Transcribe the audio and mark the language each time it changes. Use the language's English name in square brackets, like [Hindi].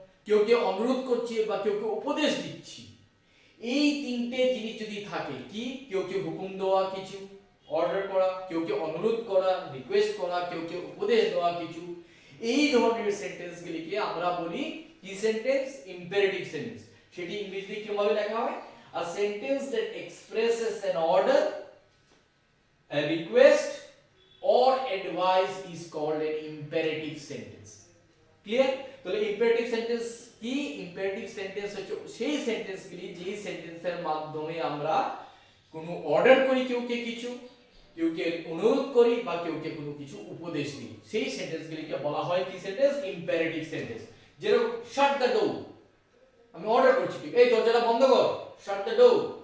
[Bangla] কেউ কেউ অনুরোধ করছে বা কেউ কেউ উপদেশ দিচ্ছি, এই তিনটে জিনিস যদি থাকে, কি কেউ কেউ হুকুম দেওয়া কিছু, অর্ডার করা, কেউ কেউ অনুরোধ করা, রিকোয়েস্ট করা, কেউ কেউ উপদেশ দেওয়া কিছু, এই ধরনের সেন্টেন্সগুলিকে আমরা বলি কি সেন্টেন্স? Imperative sentence. সেটি ইংরেজিতে কিভাবে লেখা হয়? [English] A sentence that expresses an order, a request or advice is called an imperative sentence. [Bangla] Clear? তাহলে ইম্পারেটিভ সেন্টেন্স কি? ইম্পারেটিভ সেন্টেন্স হচ্ছে সেই সেন্টেন্সগুলি যেই সেন্টেন্সের মাধ্যমে আমরা কোনো অর্ডার করি কেউকে কিছু, কেউকে অনুরোধ করি বা কেউকে কোনো কিছু উপদেশ দিই, সেই সেন্টেন্সগুলিকে বলা হয় কি সেন্টেন্স? Imperative sentence. যেরকম [English] shut the door, [Bangla] আমি অর্ডার করছি এই দরজাটা বন্ধ কর, শাট দ্য ডোর।